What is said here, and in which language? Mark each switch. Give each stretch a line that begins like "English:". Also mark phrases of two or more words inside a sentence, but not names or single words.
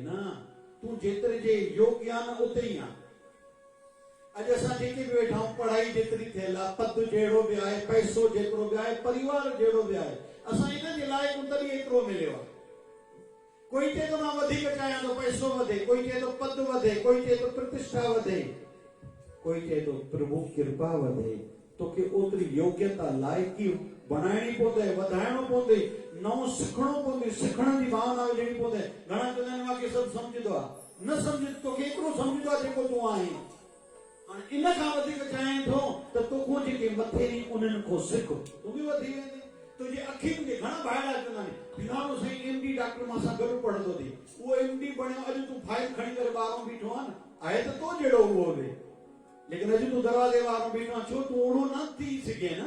Sindhi: न, तूं जेतिरे जे योग्य आहे न उते ई आहे। अॼु असां जेके बि वेठा आहियूं, पढ़ाई जेतिरी थियल आहे, पद जहिड़ो बि आहे, पैसो जेतिरो बि आहे, परिवार जहिड़ो बि आहे, असां इन जे लाइक़ तॾहिं एतिरो मिलियो आहे। कोई चए थो मां वधीक चाहियां थो पैसो वधे, कोई चए थो पद वधे, कोई चए थो प्रतिष्ठा वधे, कोई चए थो प्रभु कृपा वधे। तोखे ओतिरी योग्यता लाइक़ी बनाइणी पवंदे, वधाइणो पवंदे, नओं सिखणो पवंदे, सिखण जी भावना विझणी पवंदे। घणा चवंदा आहिनि मूंखे सभु सम्झंदो आहे। न सम्झ, तोखे एतिरो सम्झंदो आहे जेको तूं आहीं। हाणे इन खां वधीक चाहे थो त तोखो जेके मथे नी उन्हनि खां सिख, तूं बि वधी वेंदे। तुंहिंजी अखियुनि खे घणा भाइड़ा चवंदा आहिनि, फिलहाल साईं MD डॉक्टर मां सां गॾु पढ़ंदो थी, उहो MD बणियो, अॼु तूं फाइल खणी करे ॿाहिरों बीठो आहे न, आहे त तो जहिड़ो उहो होॾे, लेकिन अॼु तूं दरवाजे ॿाहिरों बीठो आहे, छो तूं ओड़ो न थी सघे न।